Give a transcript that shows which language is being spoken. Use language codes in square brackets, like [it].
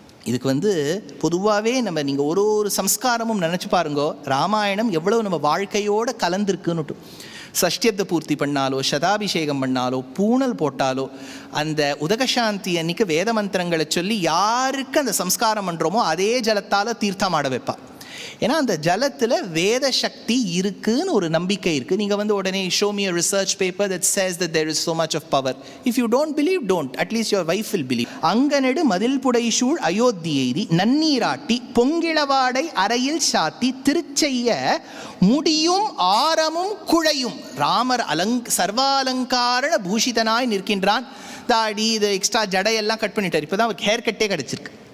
[ta] இதுக்கு பொதுவாகவே நம்ம நீங்கள் ஒரு சம்ஸ்காரமும் நினச்சி பாருங்கோ, ராமாயணம் எவ்வளோ நம்ம வாழ்க்கையோடு கலந்துருக்குன்னுட்டு. சஷ்டியத்தை பூர்த்தி பண்ணாலோ, சதாபிஷேகம் பண்ணாலோ, பூணல் போட்டாலோ, அந்த உதகசாந்தி அன்னைக்கு வேத மந்திரங்களை சொல்லி யாருக்கு அந்த சம்ஸ்காரம் பண்ணுறோமோ அதே ஜலத்தால் தீர்த்தம் ஆட வைப்பா. ஏன்னா அந்த ஜலத்தில் வேத சக்தி இருக்குன்னு ஒரு நம்பிக்கை இருக்குது. நீங்கள் உடனே [en] show me a research paper that says that there is so much of power. If you don't believe, don't. At least your wife will believe. [ta] அங்கனெடு மதில் புடை சூழ் அயோத்தி எய்தி நன்னீராட்டி பொங்கிளவாடை அறையில் சாத்தி திருச்செய்ய முடியும் ஆரமும் குழையும். ராமர் சர்வாலங்கார பூஷிதனாய் நிற்கின்றான். தாடி இது எக்ஸ்ட்ரா ஜடையெல்லாம் கட் பண்ணிட்டார். இப்போ தான் அவருக்கு ஹேர் கட்டே கிடச்சிருக்கு.